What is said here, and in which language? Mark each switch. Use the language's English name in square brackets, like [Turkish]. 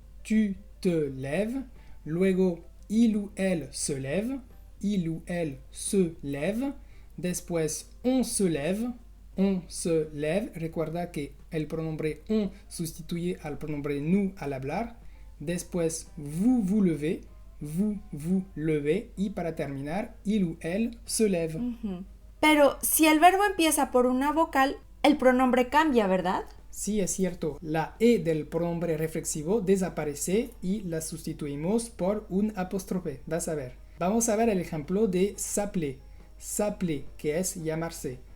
[French] Tu te lèves. [Spanish] Luego, [French] il ou elle se lève. Il ou elle se lève. [Spanish] Después, [French] on se lève. On se lève. [Spanish] Recuerda que el pronombre on sustituye al pronombre nous al hablar. Después, [French] vous vous levez. Vous vous levez. [Spanish] Y para terminar, [French] il ou elle se lève. [Spanish] Pero si el verbo empieza por una vocal, el pronombre cambia, ¿verdad? Sí, es cierto. La E del pronombre reflexivo desaparece y la sustituimos por un apóstrofe. Vas a ver. Vamos a ver el ejemplo de s'appeler. S'appeler, que es llamarse.